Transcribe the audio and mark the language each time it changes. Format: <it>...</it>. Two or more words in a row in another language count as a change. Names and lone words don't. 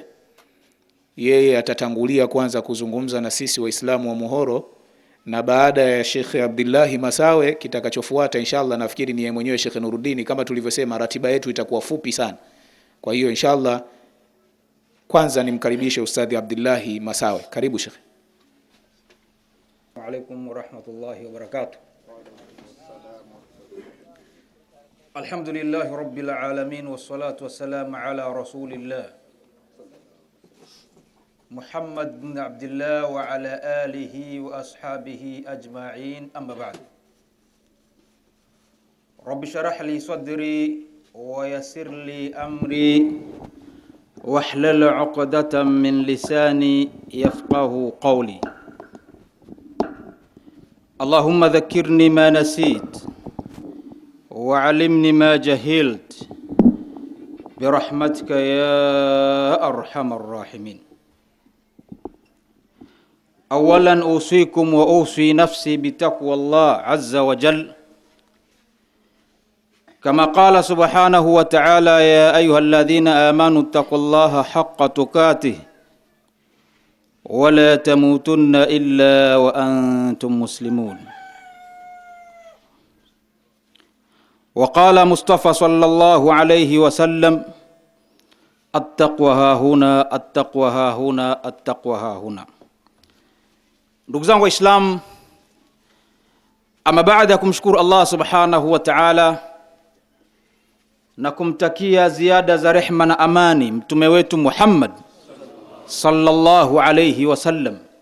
<sw>Yeye atatangulia kwanza kuzungumza na sisi Waislamu wa Muhoro, na baada ya Sheikh Abdullah Masawe kitakachofuata inshallah nafikiri ni yeye mwenyewe Sheikh Nuruddin. Kama tulivyosema, ratiba yetu itakuwa fupi sana. Kwa hiyo inshallah kwanza nimkaribishe Ustadhi Abdullah Masawe. Karibu Sheikh.</sw> <ar>وعليكم ورحمة الله وبركاته. الحمد لله رب العالمين والصلاة والسلام على رسول الله محمد بن عبد الله وعلى آله وأصحابه أجمعين أما بعد. رب اشرح لي صدري ويسر لي أمري واحلل عقدة من لساني يفقهوا قولي. اللهم ذكرني ما نسيت وعلمني ما جهلت برحمتك يا أرحم الراحمين. أولا أوصيكم وأوصي نفسي بتقوى الله عز وجل، كما قال سبحانه وتعالى يا أيها الذين آمنوا اتقوا الله حق تقاته ولا تموتن إلا وأنتم مسلمون. وقال مصطفى صلى الله عليه وسلم التقوى ها هنا التقوى ها هنا التقوى ها هنا.</ar> <sw>Ndugu zangu Waislamu, ama baada ya kumshukuru Allah</sw> <ar>سبحانه وتعالى</ar> <sw>na kumtakia ziada za rehma na amani mtume wetu Muhammad</sw> <ar>صلى الله عليه وسلم,</ar>